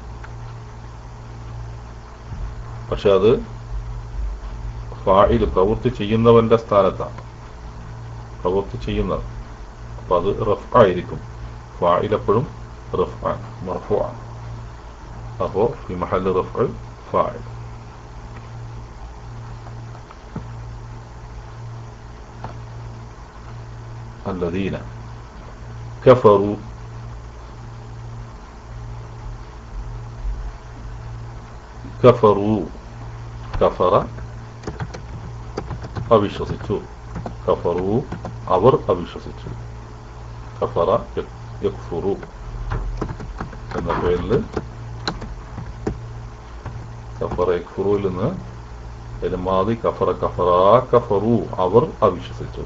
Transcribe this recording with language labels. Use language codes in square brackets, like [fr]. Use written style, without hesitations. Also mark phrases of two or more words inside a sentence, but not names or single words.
[ml] പക്ഷെ അത് ഫാഇൽ പ്രവൃത്തി ചെയ്യുന്നവന്റെ സ്ഥാനത്താണ്. പ്രവൃത്തി ചെയ്യുന്നത്. അപ്പൊ അത് റഫ്അ ആയിരിക്കും. [ar] فاعل എപ്പോഴും رفع مرفوع. [ml] അപ്പോ [ar] في محل رفع فاعل. الذين كفروا كفر [ml] അവിശ്വസിച്ചു. കഫറു അവർ അവിശ്വസിച്ചു. [ar] كفر يكفر [ml] എന്ന പേരിൽ [ar] كفر يكفرവിൽ [ml] നിന്ന് മാതി [ar] كفر كفروا [ml] അവർ അവിശ്വസിച്ചു.